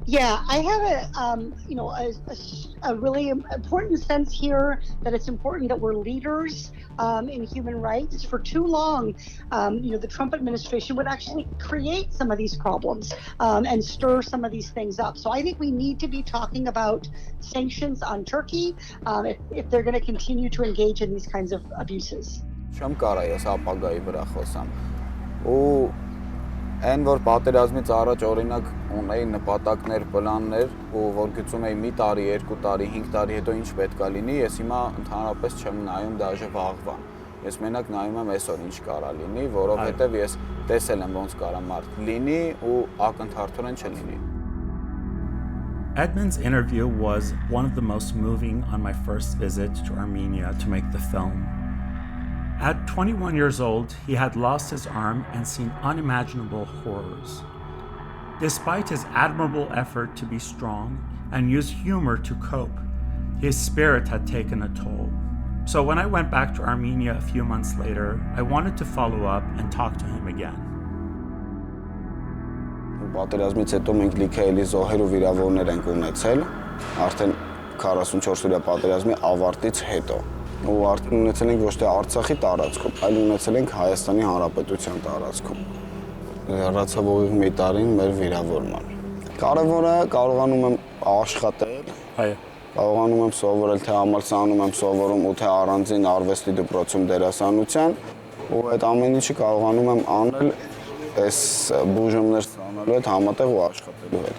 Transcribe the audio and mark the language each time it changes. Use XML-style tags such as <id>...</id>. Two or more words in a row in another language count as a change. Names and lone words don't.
<en>Yeah, I have a really important sense here that it's important that we're leaders in human rights. For too long, the Trump administration would actually create some of these problems and stir some of these things up. So I think we need to be talking about sanctions on Turkey if they're going to continue to engage in these kinds of abuses.</en> <hy>Այն որ պատերազմից առաջ օրինակ ունեի նպատակներ, պլաններ, ու որ գծում էի մի տարի, 2 տարի, 5 տարի հետո ինչ պետք է լինի, ես հիմա ընդհանրապես չեմ նայում դաժե վաղվան։ Ես մենակ նայում եմ այսօր ինչ կարա լինի, որովհետև ես տեսել եմ ոնց կարա մարդ լինի ու ակնթարթորեն չլինի։</hy> <en>Edmund's interview was one of the most moving on my first visit to Armenia to make the film. At 21 years old, he had lost his arm and seen unimaginable horrors. Despite his admirable effort to be strong and use humor to cope, his spirit had taken a toll. So when I went back to Armenia a few months later, I wanted to follow up and talk to him again.</en> <hy>Պատերազմից հետո մենք լիքը էլի զոհեր ու վիրավորներ ենք ունեցել, արդեն 44 օրյա պատերազմի ավարտից հետո։ Ու արդեն ունեցել ենք ոչ թե Արցախի տարածքում, այլ ունեցել ենք Հայաստանի Հանրապետության տարածքում։ Հեռացավ մի տարին մեր վիրավորման։ Կարևորը կարողանում եմ աշխատել, կարողանում եմ սովորել թե համալսարանում եմ սովորում ու թե առանձին արվեստի դպրոցում դերասանության, ու այդ ամեն ինչը կարողանում եմ անել այս բուժումներ ստանալու հետ համատեղ ու աշխատելու հետ։</hy>